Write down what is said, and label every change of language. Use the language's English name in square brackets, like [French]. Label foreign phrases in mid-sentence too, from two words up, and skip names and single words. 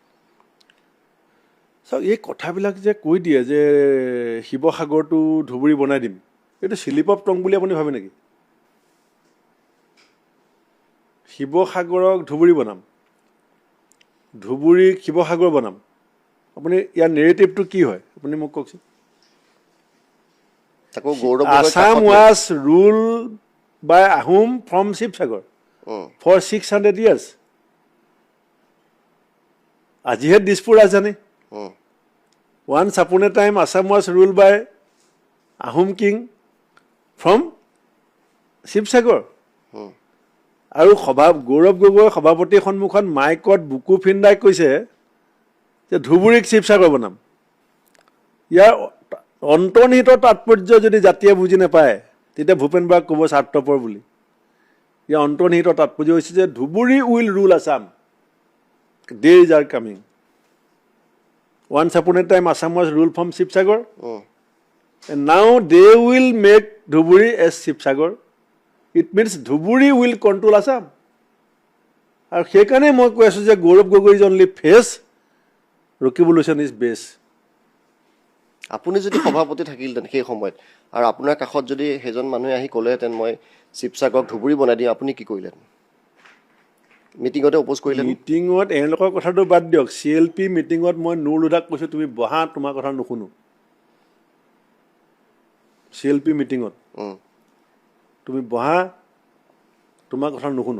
[Assamese] চাওক এই কথাবিলাক যে কৈ দিয়ে যে শিৱসাগৰটো ধুবুৰী বনাই দিম এইটো [English] slip of tongue [Assamese] বুলি আপুনি ভাবে নেকি শিৱসাগৰক ধুবুৰী বনাম ধুবুৰীক শিৱসাগৰ বনাম আপুনি ইয়াৰ নেৰেটিভটো কি হয় আপুনি মোক কওকচোন [English] Assam was rule by Ahom from Sivasagar for 600 years [Assamese] আজিহে দিছপুৰ ৰাজধানী [English] once upon a time Assam was ruled by Ahom king from শিৱসাগৰ [Assamese] আৰু গৌৰৱ গগৈ সভাপতিৰ সন্মুখত মাইকত বুকু ফিন্দাই কৈছে যে ধুবুৰীক শিৱসাগৰ বনাম ইয়াৰ অন্তৰ্নিহিত তাৎপৰ্য যদি জাতিয়ে বুজি নাপায় তেতিয়া ভূপেন বৰাক ক'ব স্বাৰ্থপৰ বুলি ইয়াৰ অন্তৰ্নিহিত তাৎপৰ্য হৈছে যে [English] Dhubri will rule Assam days are coming once upon a time Assam was ruled from শিৱসাগৰ and now they will make Dhuburi as শিৱসাগৰ it means Dhuburi will control Assam [Assamese] আৰু সেইকাৰণে মই কৈ আছোঁ যে গৌৰৱ গগৈ [English] is only face revolution is base [Assamese] আপুনি যদি সভাপতি থাকিলহেঁতেন সেই সময়ত আৰু আপোনাৰ কাষত যদি সেইজন মানুহে আহি ক'লেহেঁতেন মই শিৱসাগৰক ধুবুৰী বনাই দিম, আপুনি কি কৰিলেহেঁতেন? মিটিঙতে অপ'জ কৰিলেহেঁতেন? মিটিঙত এওঁলোকৰ কথাটো বাদ দিয়ক, CLP মিটিঙত মই নুৰ লোধাক কৈছোঁ তুমি বহা, তোমাৰ কথা নুশুনো। CLP মিটিঙত তুমি বহা, তোমাৰ কথা নুশুনো।